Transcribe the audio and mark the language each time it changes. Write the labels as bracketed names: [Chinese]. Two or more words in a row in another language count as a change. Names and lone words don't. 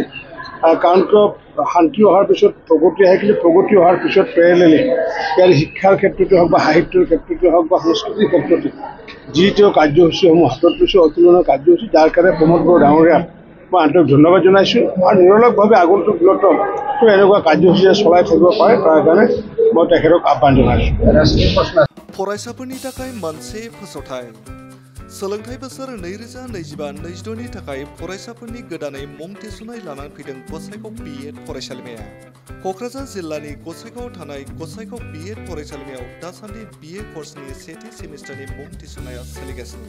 [Assamese] কাৰণ শান্তি অহাৰ পিছত প্ৰগতি আহে, কিন্তু প্ৰগতি অহাৰ পিছত পেৰেলেলি ইয়াৰ শিক্ষাৰ ক্ষেত্ৰতে হওক বা সাহিত্যৰ ক্ষেত্ৰতে হওক বা সংস্কৃতিৰ ক্ষেত্ৰতে যি তেওঁ কাৰ্যসূচীসমূহ হাতত লৈছে অতুলনীয় কাৰ্যসূচী, যাৰ কাৰণে প্ৰমোদ বৰডাঙৰীয়াক মই আন্তৰিক ধন্যবাদ জনাইছোঁ। আৰু নিৰলসভাৱে আগন্তুক দিনতো তেওঁ এনেকুৱা কাৰ্যসূচীৰে চলাই থাকিব পাৰে, তাৰ কাৰণে মই তেখেতক আহ্বান জনাইছোঁ। [Bodo] फरायसाफोरनि थाखाय मोनसे फोसावथाय। सोलोंथाइ बोसोर 2025-26 नि थाखाय फरायसाफोरनि गोदानै मुं थिसननाय लानानै फैदों गसाइगाव BEd फरायसालिमाया। क'क्राझार जिल्लानि गसाइगावआव थानाय गसाइगाव BEd फरायसालिमायाव दासान्दि BA कर्सनि सेथि सेमिस्टारनि मुं थिसननाया सोलिगासिनो।